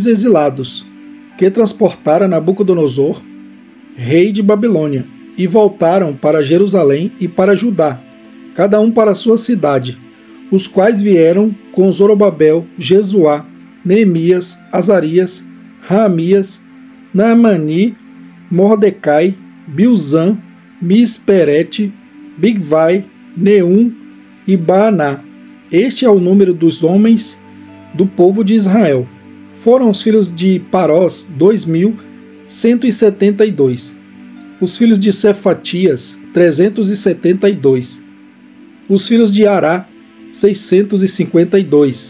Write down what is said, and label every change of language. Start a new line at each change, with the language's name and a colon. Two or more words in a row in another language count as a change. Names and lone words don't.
Portuguese: exilados, que transportaram Nabucodonosor, rei de Babilônia, e voltaram para Jerusalém e para Judá, cada um para sua cidade, os quais vieram com Zorobabel, Jesuá, Neemias, Azarias, Raamias, Naamani, Mordecai, Bilzan, Misperete, Bigvai, Neum e Baaná. Este é o número dos homens do povo de Israel. Foram os filhos de Parós 2.172. Os filhos de Cefatias 372. Os filhos de Ará 652.